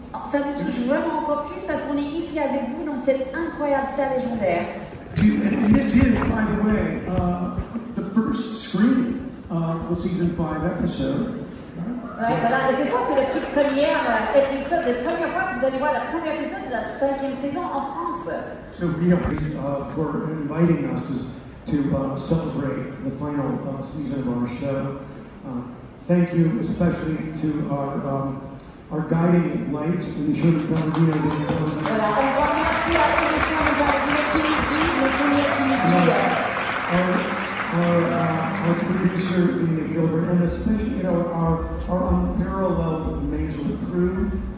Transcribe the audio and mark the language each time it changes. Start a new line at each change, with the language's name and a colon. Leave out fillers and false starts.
French: Ça nous touche vraiment encore plus parce qu'on est ici avec vous dans cette incroyable salle légendaire.
English: And this is, by the way, the first screening of the season 5 episode.
French: Ouais, voilà, et c'est ça, c'est le toute première épisode, la première fois que vous allez voir la première épisode de la 5e saison en France.
English: So we are for inviting us to celebrate the final season of our show. Thank you especially to our guiding lights in the Sherman Palladino.
French: Voilà, un grand merci à tous les Sherman Palladino qui nous guident, nos premiers qui nous guident.
English: Our producer, Nina Gilbert, and especially our unparalleled Maisel crew.